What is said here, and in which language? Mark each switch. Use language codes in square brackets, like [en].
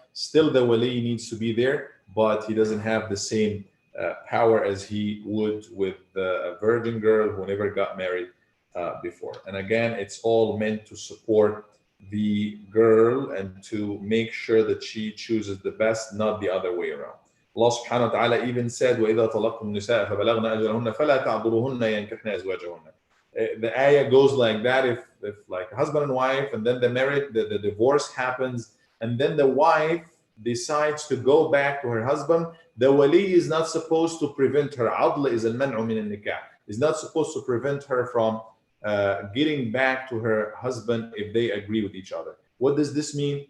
[en] Still, the wali needs to be there, but he doesn't have the same power as he would with a virgin girl who never got married before. And again, it's all meant to support the girl and to make sure that she chooses the best, not the other way around. Allah subhanahu wa ta'ala even said, [ar] وَإِذَا طَلَقْتُمُ النِّسَاءَ فَبَلَغْنَ أَجَلَهُنَّ فَلَا تَعْضُلُوهُنَّ يَنكِحْنَ أَزْوَاجَهُنَّ. [en] The ayah goes like that. If like a husband and wife, and then the divorce happens, and then the wife decides to go back to her husband, the wali is not supposed to prevent her. Adl is al-man'u min al-nikah. Is not supposed to prevent her from getting back to her husband if they agree with each other. What does this mean?